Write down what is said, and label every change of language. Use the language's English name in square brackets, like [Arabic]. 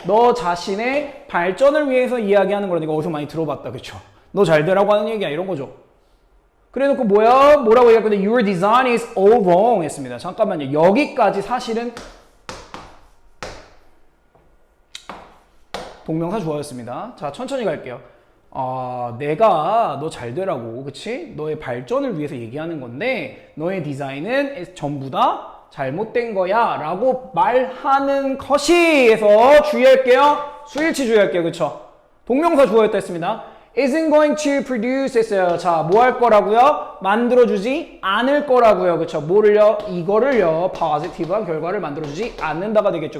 [Korean] 너 자신의 발전을 위해서 이야기하는 거라니까 어디서 많이 들어봤다. 그쵸? 너 잘 되라고 하는 얘기야. 이런 거죠. 그래 놓고 뭐야? 뭐라고 얘기할 건데 [English] Your design is all wrong [Korean] 했습니다. 잠깐만요. 여기까지 사실은 동명사 주어였습니다. 자, 천천히 갈게요. 내가 너 잘 되라고, 그치? 너의 발전을 위해서 얘기하는 건데 너의 디자인은 전부 다 잘못된 거야 라고 말하는 것이에서 주의할게요. 수일치 주의할게요. 그쵸? 동명사 주어였다 했습니다. [English] isn't going to produce [Korean] 했어요. 자, 뭐 할 거라고요? 만들어주지 않을 거라고요. 그쵸? 뭐를요? 이거를요. positive한 결과를 만들어주지 않는다가 되겠죠.